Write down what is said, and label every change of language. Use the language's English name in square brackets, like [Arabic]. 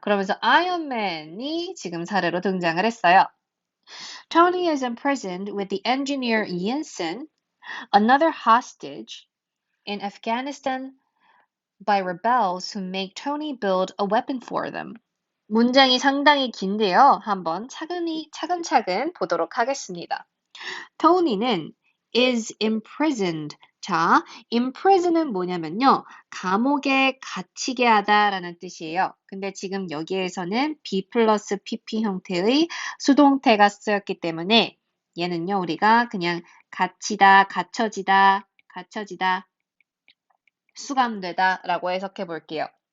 [Korean] 그러면서 아이언맨이 지금 사례로 등장을 했어요. [English] Tony is imprisoned with the engineer Yinsen, another hostage in Afghanistan by rebels who make Tony build a weapon for them. [Korean] 문장이 상당히 긴데요. 한번 차근차근 보도록 하겠습니다. Tony는 [English] is imprisoned. [Korean] 자, imprison은 뭐냐면요. 감옥에 갇히게 하다라는 뜻이에요. 근데 지금 여기에서는 be 플러스 pp 형태의 수동태가 쓰였기 때문에 얘는요, 우리가 그냥 갇히다, 갇혀지다, 수감되다 라고 해석해 볼게요.